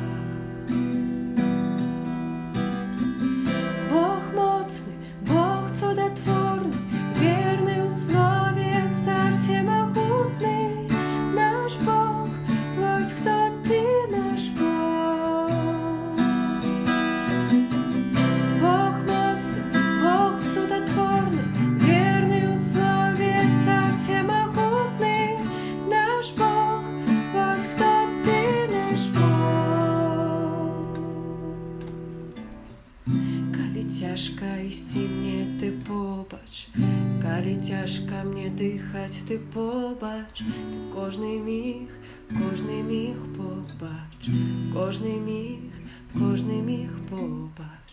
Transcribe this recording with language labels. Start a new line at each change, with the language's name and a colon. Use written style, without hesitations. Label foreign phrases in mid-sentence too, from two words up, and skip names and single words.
Ukrainian: Бог моцний, Бог чудотворний, вірний у слові, цар всемогутний, наш Бог, ось хто ти, наш Бог. Бог моцний, Бог чудотворний, вірний у слові, цар всемогутний, наш Бог, ось хто ти, наш Бог.
Belarusian: Калі цяжка ісці мне, ты побач, калі цяжка мне дыхаць, ты побач, ты кожны міг побач, кожны міг побач.